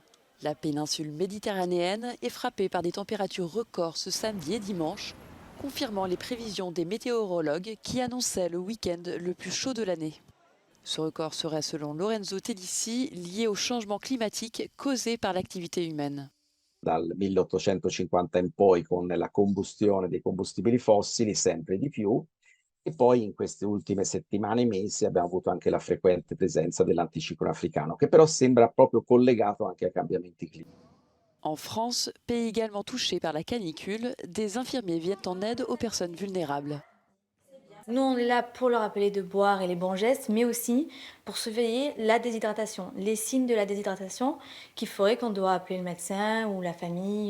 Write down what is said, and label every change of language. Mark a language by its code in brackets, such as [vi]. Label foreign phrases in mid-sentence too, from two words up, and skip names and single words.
[fr] La péninsule méditerranéenne est frappée par des températures records ce samedi et dimanche, confirmant les prévisions des météorologues qui annonçaient le week-end le plus chaud de l'année. Ce record serait, selon Lorenzo Tedissi, lié au changement climatique causé par l'activité humaine. [it] Dal 1850 in poi con la combustione dei combustibili fossili sempre di più. E poi in queste ultime settimane e mesi abbiamo avuto anche la frequente presenza dell'anticiclone africano, che però sembra proprio collegato anche ai cambiamenti climatici. [fr] En France, pays également touché par la canicule, des infirmiers viennent en aide aux personnes vulnérables. Nous, on est là pour leur rappeler de boire et les bons gestes, mais aussi pour surveiller la déshydratation, les signes de la déshydratation qui feraient qu'on doit appeler le médecin ou la famille.